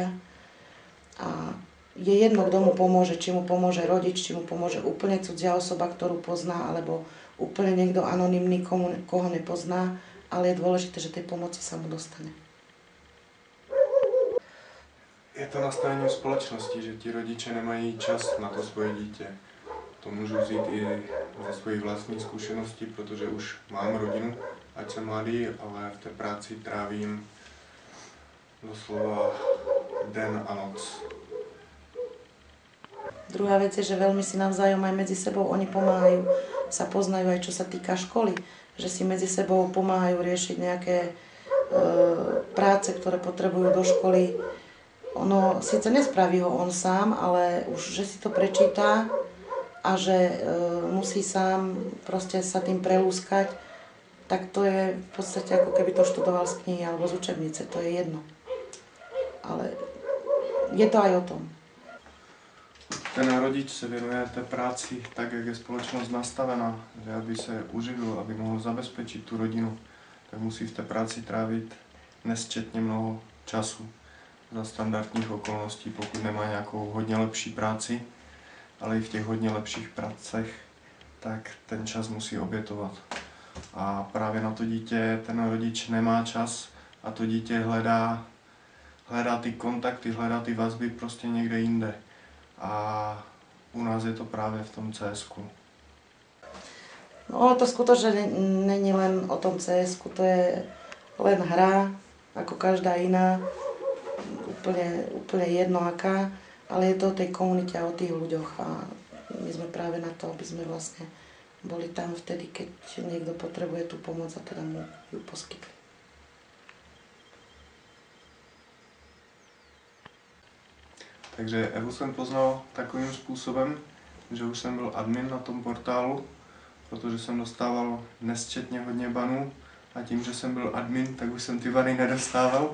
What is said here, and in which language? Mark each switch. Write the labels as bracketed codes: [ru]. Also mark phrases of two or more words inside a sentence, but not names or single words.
[sk] A je jedno, kto mu pomôže, či mu pomôže rodič, či mu pomôže úplne cudzia osoba, ktorú pozná, alebo úplne niekto anonymný, koho nepozná, ale je dôležité, že tej pomoci sa mu dostane. [cs] Je to nastavení v společnosti, že ti rodiče nemají čas na to svoje dítě. To můžu vzít i ze svých vlastních zkušeností, protože už mám rodinu, ať jsem mladý, ale v té práci trávím doslova den a noc. [sk] Druhá vec je, že veľmi si navzájom aj medzi sebou oni pomáhajú, sa poznajú aj čo sa týka školy, že si medzi sebou pomáhajú riešiť nejaké práce, ktoré potrebujú do školy. Ono síce nespraví ho on sám, ale už, že si to prečíta a že musí sám proste sa tým prelúskať, tak to je v podstate ako keby to študoval z knihy alebo z učebnice, to je jedno. Ale je to aj o tom. [cs] Ten rodič se věnuje té práci tak, jak je společnost nastavená, že aby se uživil, aby mohl zabezpečit tu rodinu, tak musí v té práci trávit nesčetně mnoho času za standardních okolností, pokud nemá nějakou hodně lepší práci, ale i v těch hodně lepších pracech, tak ten čas musí obětovat. A právě na to dítě ten rodič nemá čas a to dítě hledá ty kontakty, hledá ty vazby prostě někde jinde. A u nás je to právě v tom CS-ku. [sk] No to skutočne není len o tom CS-ku, to je len hra, ako každá iná, úplne jedno aká, ale je to o tej komunite a o tých ľuďoch a my sme práve na to, aby sme vlastne boli tam vtedy, keď niekto potrebuje tú pomoc a teda mu ju poskytli. [cs] Takže Evu jsem poznal takovým způsobem, že už jsem byl admin na tom portálu, protože jsem dostával nesčetně hodně banů a tím, že jsem byl admin, tak už jsem ty bany nedostával.